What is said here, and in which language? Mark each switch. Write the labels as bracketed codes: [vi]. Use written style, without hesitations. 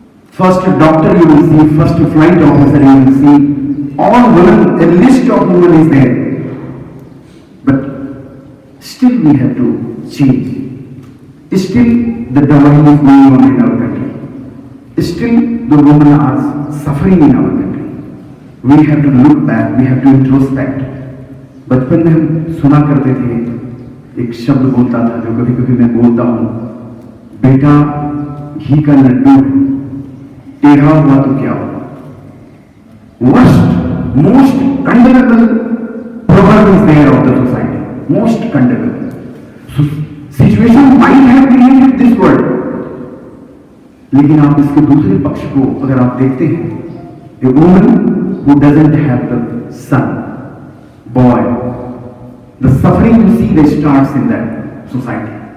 [en] First doctor you will see, first flight officer you will see, all women, a list of women is there. But still we have to change. Still the dowry is going on in our country. Still the women are suffering in our country. We have to look back, we have to introspect. [hi] बचपन में हम सुना करते थे, एक शब्द बोलता था जो कभी कभी मैं बोलता हूँ, बेटा घी का लड्डू है, टेढ़ा हुआ तो क्या होगा. [en] Worst, most condemnable proverb is there of the society. Most condemnable. Situation might have created this world, [hi] लेकिन आप इसके दूसरे पक्ष को अगर आप देखते हैं, [en] a woman who doesn't have the son, boy, the suffering you see that starts in that society.